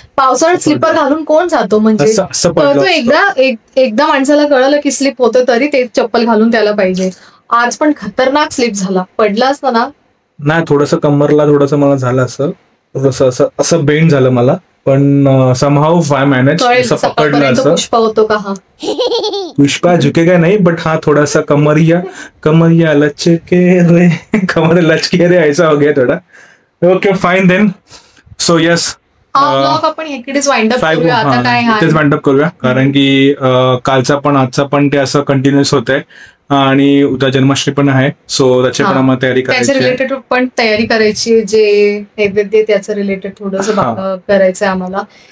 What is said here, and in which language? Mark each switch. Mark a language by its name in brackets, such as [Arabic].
[Marathi] पावसाळ्यात स्लीपर घालून कोण जातो म्हणजे तो एकदा माणसाला कळलं की स्लिप होतं तरी ते चप्पल घालून त्याला पाहिजे. आज पण खतरनाक स्लिप झाला. पडला असता ना. नाही थोडस कमरला थोडस मला झालं असं, थोडस असं बेंड झालं मला, पण [English] Somehow I manage. [Marathi] पकडलं असं. पुष्पा होतो का? हा [Hindi] पुष्पा झुकेगा नहीं, बट हाँ थोड़ा सा कमरिया लचके रे, कमर लचके रे, ऐसा हो गया थोड़ा. [English] Okay fine then. So yes [Marathi] blog आपण इकडेच वाइंड अप करूया आता. काय इथेच वाइंड अप करूया, कारण की कालचा पण आजचा पण ते असं कंटिन्युअस होत आहे आणि उद्या जन्माष्टमी पण आहे. सो त्याची पण आम्हाला तयारी करायची, त्याच्या रिलेटेड पण तयारी करायची. जे नैवेद्य त्याचं रिलेटेड थोडंसं करायचंय आम्हाला.